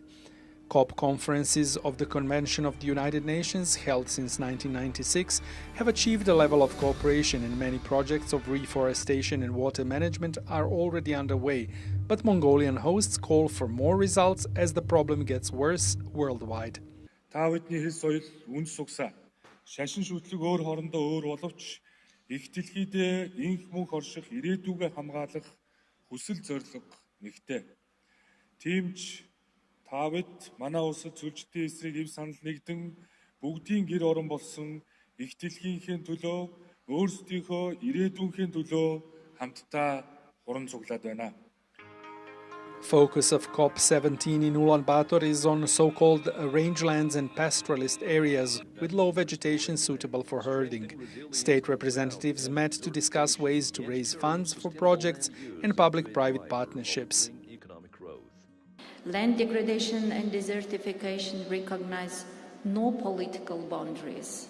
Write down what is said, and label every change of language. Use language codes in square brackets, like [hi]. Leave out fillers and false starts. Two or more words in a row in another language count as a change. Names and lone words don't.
[en] COP conferences of the Convention of the United Nations, held since 1996, have achieved a level of cooperation, and many projects of reforestation and water management are already underway, but Mongolian hosts call for more results as the problem gets worse worldwide. [mn] Их дэлхийдээ инх мөнх орших ирээдүгөө хамгаалах хүсэл зорилго нэгтэй. Тиймч та бид манай улсад сүлждийн эсрэг эв санал нэгдэн бүгдийн гэр орон болсон их дэлхийнхээ төлөө өөрсдийнхөө ирээдүйнхээ төлөө хамтдаа хуран цуглаад байна. [en] Focus of COP17 in Ulaanbaatar is on so-called rangelands and pastoralist areas with low vegetation suitable for herding. State representatives met to discuss ways to raise funds for projects and public-private partnerships. Land degradation and desertification recognize no political boundaries.